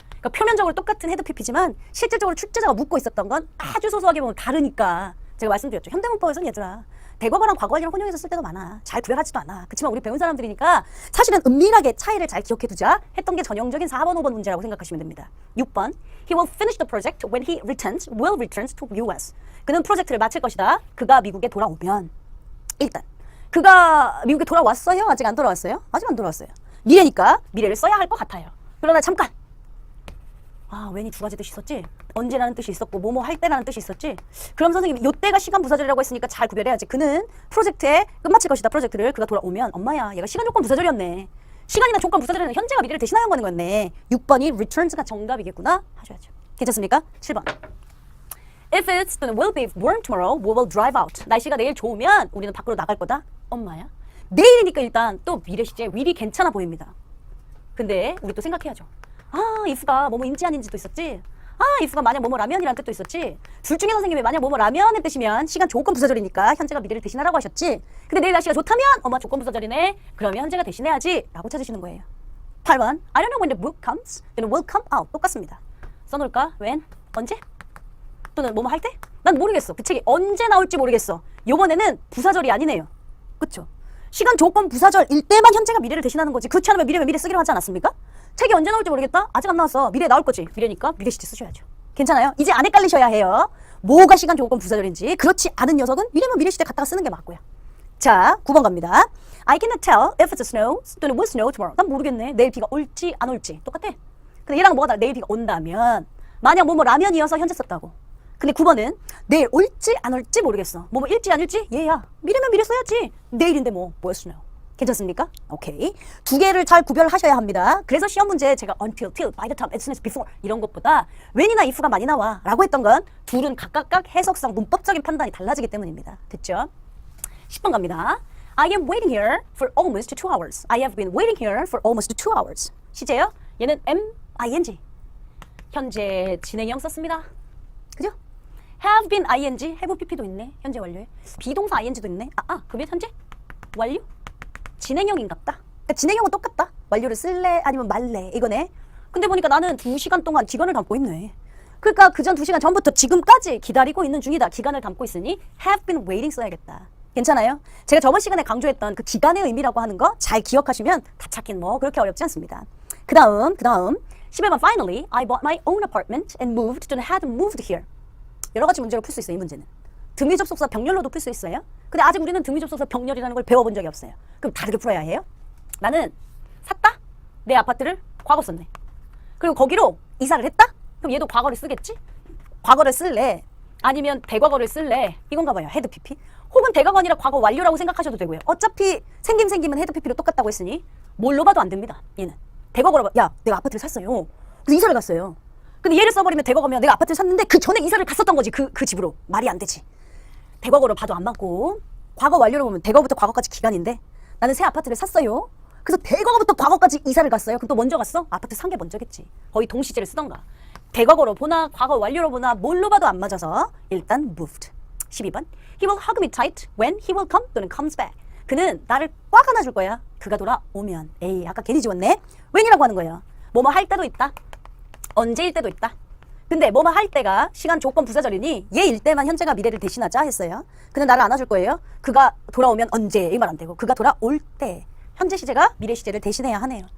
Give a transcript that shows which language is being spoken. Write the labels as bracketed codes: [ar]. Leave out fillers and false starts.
[ko] 그러니까 표면적으로 똑같은 헤드 PP지만 실질적으로 출제자가 묻고 있었던 건 아주 소소하게 보면 다르니까 제가 말씀드렸죠. 현대문법에서는 얘들아 대과거랑 과거완료를 혼용해서 쓸 때도 많아. 잘 구별하지도 않아. 그렇지만 우리 배운 사람들이니까 사실은 은밀하게 차이를 잘 기억해두자 했던 게 전형적인 4번, 5번 문제라고 생각하시면 됩니다. [en] 6번 He will finish the project when he will return to US. [ko] 그는 프로젝트를 마칠 것이다. 그가 미국에 돌아오면. 일단 그가 미국에 돌아왔어요? 아직 안 돌아왔어요? 아직 안 돌아왔어요. 미래니까 미래를 써야 할 것 같아요. 그러나 잠깐! 왠이 두 가지 뜻이 있었지? 언제라는 뜻이 있었고 뭐뭐 할 때라는 뜻이 있었지? 그럼 선생님 요때가 시간 부사절이라고 했으니까 잘 구별해야지. 그는 프로젝트에 끝마칠 것이다. 프로젝트를 그가 돌아오면 엄마야 얘가 시간 조건 부사절이었네. 시간이나 조건 부사절에는 현재가 미래를 대신하는 거는 거였네. 6번이 returns가 정답이겠구나 하셔야죠. 괜찮습니까? 7번. [en] If it's 또는 will be warm tomorrow, we will drive out. [ko] 날씨가 내일 좋으면 우리는 밖으로 나갈 거다. 엄마야. 내일이니까 일단 또 미래 시제 will이 괜찮아 보입니다. 근데 우리 또 생각해야죠. 아, if가 뭐뭐인지 아닌지도 있었지. 아, if가 만약 뭐뭐라면이란 뜻도 있었지. 둘 중에 선생님이 만약 뭐뭐라면의 뜻이면 시간 조건 부사절이니까 현재가 미래를 대신하라고 하셨지. 근데 내일 날씨가 좋다면 엄마 조건 부사절이네. 그러면 현재가 대신해야지 라고 찾으시는 거예요. [en] 8번 I don't know when the book comes, then will come out. [ko] 똑같습니다. 써놓을까? when? 언제? 또는 뭐뭐 할 때? 난 모르겠어. 그 책이 언제 나올지 모르겠어. 요번에는 부사절이 아니네요. 그쵸? 시간 조건 부사절일 때만 현재가 미래를 대신하는 거지. 그렇지 않으면 미래면 미래 쓰기로 하지 않았습니까? 책이 언제 나올지 모르겠다? 아직 안 나왔어. 미래에 나올 거지. 미래니까 미래 시제 쓰셔야죠. 괜찮아요? 이제 안 헷갈리셔야 해요. 뭐가 시간 조건 부사절인지. 그렇지 않은 녀석은 미래면 미래 시제 갖다가 쓰는 게 맞고요. 자, 9번 갑니다. [en] I cannot tell if it's snow 또는 will snow tomorrow. [ko] 난 모르겠네. 내일 비가 올지 안 올지. 똑같아. 근데 얘랑 뭐가 달라? 내일 비가 온다면 만약 뭐뭐 라면이어서 현재 썼다고. 근데 9번은 내일 올지 안 올지 모르겠어. 뭐뭐 일지 안 일지? 얘야. 미래면 미래 써야지. 내일인데 뭐였으요. 괜찮습니까? 오케이. 두 개를 잘 구별하셔야 합니다. 그래서 시험 문제 제가 until, till, by the time, as soon as, before 이런 것보다 when이나 if가 많이 나와 라고 했던 건 둘은 각각 해석상 문법적인 판단이 달라지기 때문입니다. 됐죠? 10번 갑니다. [en] I am waiting here for almost 2 hours. I have been waiting here for almost 2 hours. [ko] 시제요? 얘는 ing. 현재 진행형 썼습니다. 그죠? have been ing, have pp도 있네. 현재 완료에. 비동사 ing도 있네. 그러면 현재 완료? 진행형인갑다. 그러니까 진행형은 똑같다. 완료를 쓸래 아니면 말래 이거네. 근데 보니까 나는 2시간 동안 기간을 담고 있네. 그러니까 그전 2시간 전부터 지금까지 기다리고 있는 중이다. 기간을 담고 있으니 [en] have been waiting [ko] 써야겠다. 괜찮아요? 제가 저번 시간에 강조했던 그 기간의 의미라고 하는 거 잘 기억하시면 다 찾긴 뭐 그렇게 어렵지 않습니다. 그 다음 [en] 11번 Finally, I bought my own apartment and moved to had moved here. [ko] 여러 가지 문제로 풀 수 있어요. 이 문제는. 등위접속사 병렬로도 풀 수 있어요. 근데 아직 우리는 등위접속사 병렬이라는 걸 배워본 적이 없어요. 그럼 다르게 풀어야 해요. 나는 샀다? 내 아파트를 과거 썼네. 그리고 거기로 이사를 했다? 그럼 얘도 과거를 쓰겠지? 과거를 쓸래? 아니면 대과거를 쓸래? 이건가 봐요. 헤드 PP. 혹은 대과거 아니라 과거 완료라고 생각하셔도 되고요. 어차피 생김은 헤드 PP로 똑같다고 했으니 뭘로 봐도 안 됩니다. 얘는. 대과거로 봐. 야, 내가 아파트를 샀어요. 그래서 이사를 갔어요. 근데 얘를 써버리면 대과거면 내가 아파트를 샀는데 그 전에 이사를 갔었던 거지. 그 집으로. 말이 안 되지. 대과거로 봐도 안 맞고 과거 완료로 보면 대과거부터 과거까지 기간인데 나는 새 아파트를 샀어요. 그래서 대과거부터 과거까지 이사를 갔어요. 그럼 또 먼저 갔어? 아파트 산 게 먼저겠지. 거의 동시제를 쓰던가. 대과거로 보나 과거 완료로 보나 뭘로 봐도 안 맞아서 일단 moved. [en] 12번 He will hug me tight when he will come 또는 comes back. [ko] 그는 나를 꽉 안아줄 거야. 그가 돌아오면. 에이 아까 괜히 지웠네. when이라고 하는 거예요. 뭐뭐 할 때도 있다. 언제일 때도 있다. 근데 뭐뭐 할 때가 시간 조건 부사절이니 얘일 때만 현재가 미래를 대신하자 했어요. 그는 나를 안아줄 거예요. 그가 돌아오면 언제 이 말 안 되고 그가 돌아올 때 현재 시제가 미래 시제를 대신해야 하네요.